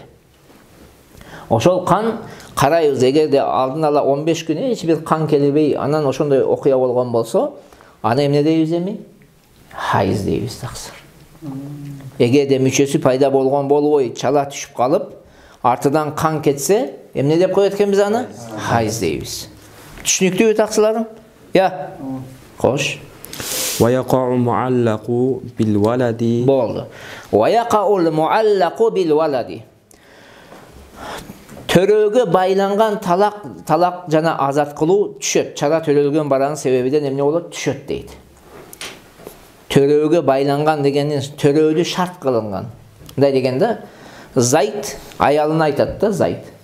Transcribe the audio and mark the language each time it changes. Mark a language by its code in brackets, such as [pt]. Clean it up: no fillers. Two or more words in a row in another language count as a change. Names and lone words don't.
[ky] Ошол кан карайбыз, эгерде алдын ала 15 күн эч бир кан келбей, анан ошондой окуя болгон болсо, аны эмне дейбиз эми? Хайыз дейбиз таксыр. Эгерде мүчөсү пайда болгон болбой, чала түшүп калып, артынан кан кетсе, эмне деп коет экенбиз аны? Хайыз дейбиз. Түшүнүктүүбү таксыларым? Я. Кош. [ar] ويقع المعلق بالولد. [ky] Болду. [ar] ويقع المعلق بالولد. [ky] Төрөгө байланган талак жана азат кылуу түшөт. Чала төрөлгөн баранын себебиден эмне болот? Түшөт дейт. Төрөгө байланган дегенин төрөлүү шарт кылынган. Мындай дегенде Зайд аялына айтат да, Зайд.